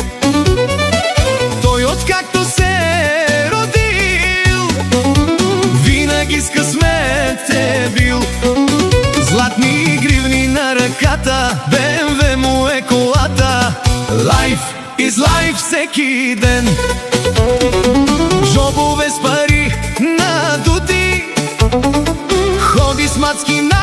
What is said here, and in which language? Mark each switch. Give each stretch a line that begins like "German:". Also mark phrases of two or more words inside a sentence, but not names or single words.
Bulgarian: Той откакто се родил, винаги с късмет е бил. Златни гривни на ръката, БМВ му е колата.
English: Life is life
Bulgarian: всеки ден. Жобове с пари надути, ходи с мацки